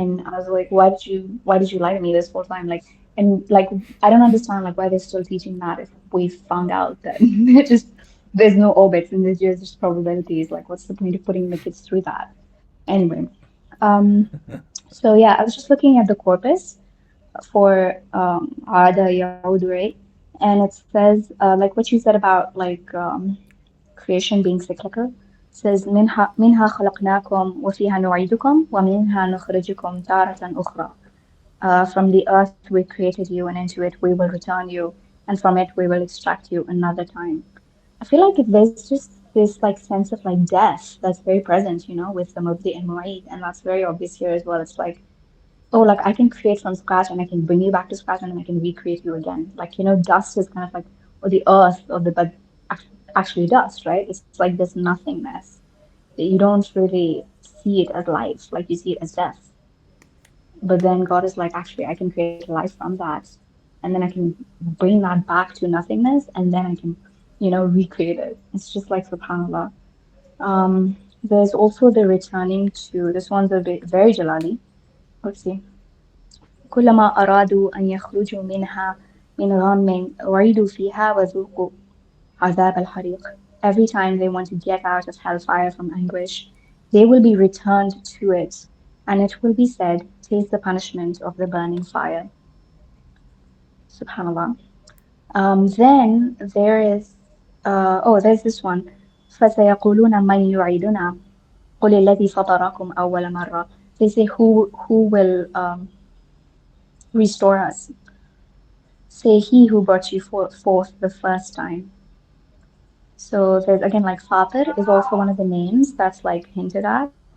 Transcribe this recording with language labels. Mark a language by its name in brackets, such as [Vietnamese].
[English] And I was like, why did you lie to me this whole time? Like, and like, I don't understand like why they're still teaching that if we found out that there's no orbits and there's just probabilities. Like, what's the point of putting the kids through that? Anyway, um, so yeah, I was just looking at the corpus for Ada Yaud, right? And it says like what you said about like creation being cyclical. [Arabic] It says منها خلقناكم وفيها نعيدكم ومنها نخرجكم تارة أخرى. [English] From the earth we created you, and into it we will return you, and from it we will extract you another time. I feel like there's just this like sense of like death that's very present, with the Mubdi and Mu'id, and that's very obvious here as well. It's like, oh, like I can create from scratch and I can bring you back to scratch and then I can recreate you again. Like, dust is kind of like, or the earth or but actually dust, right? It's like this nothingness. You don't really see it as life, like you see it as death. But then God is like, actually, I can create life from that. And then I can bring that back to nothingness and then I can, recreate it. It's just like subhanAllah. There's also the returning to, this one's a bit very Jalali. Let's see. [Arabic] كلما أرادوا أن يخرجوا منها من غم أعيدوا فيها وذوقوا عذاب الحريق. [English] Every time they want to get out of hellfire from anguish, they will be returned to it, and it will be said, taste the punishment of the burning fire. Subhanallah. Then there is, there's this one. [Arabic] فسيقولون من يعيدنا قل الذي فطركم أول مرة. [English] They say, who will restore us? Say, he who brought you forth the first time. So there's again like Fatir is also one of the names that's like hinted at.